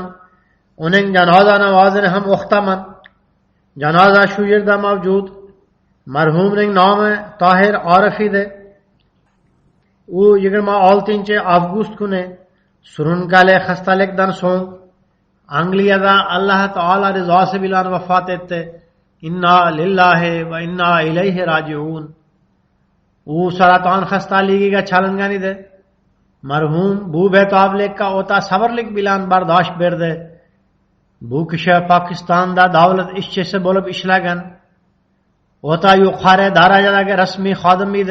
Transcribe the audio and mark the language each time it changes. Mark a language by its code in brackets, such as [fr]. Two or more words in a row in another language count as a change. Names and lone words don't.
[uz] Uning janoza namozini ham o'qitaman. Janoza shu yerda mavjud. Marhumning nomi Tohir Orif edi. U 26-avgust kuni surunkali xastalikdan so'ng Angliyada Alloh taolo rizosi bilan vafot etdi. [ar] إنا لله وإنا إليه راجعون. [uz] U saraton xastaligiga chalingan edi. Marhum bu betoblikka o'ta sabrlik bilan bardosh berdi. Bu kishi Pokistonda davlat ishchisi bo'lib ishlagan. O'ta yuqori darajadagi rasmiy xodim edi.